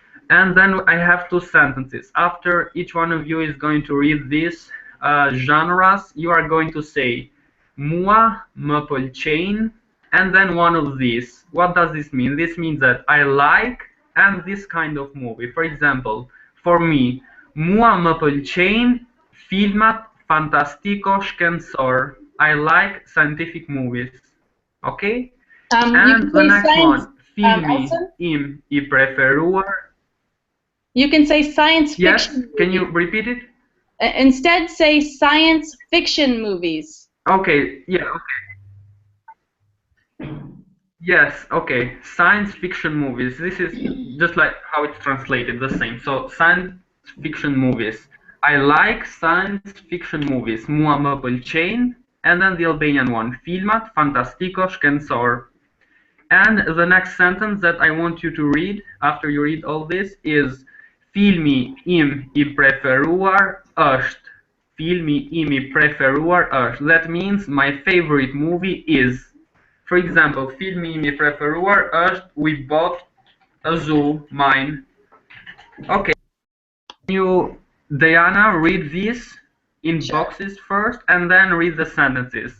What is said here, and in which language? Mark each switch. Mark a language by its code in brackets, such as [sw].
[en] And then I have two sentences. After each one of you is going to read these genres, you are going to say [sq] mua më pëlqejnë, [en] and then one of these. What does this mean? This means that I like and this kind of movie. For example, for me, [sq] mua më pëlqejnë filmat fantastiko shkencor. [en] I like scientific movies. Okay? And the next one, [sq] filmi im I preferuar. [en] You can say science fiction. Yes, can you repeat it? Instead, say science fiction movies. Okay, yeah, okay. Yes, okay. Science fiction movies. This is just like how it's translated, the same. So, science fiction movies. I like science fiction movies. [sq] Mua më pëlqejnë. [en] And then the Albanian one. [sq] Filmat fantastiko shkencor. [en] And the next sentence that I want you to read after you read all this is [sq] filmi im I preferuar është. Filmi im I preferuar është. [en] That means my favorite movie is. For example, [sq] filmi im I preferuar është [en] We Bought a Zoo, mine. Okay. Can you, Diana, read these in boxes first, and then read the sentences.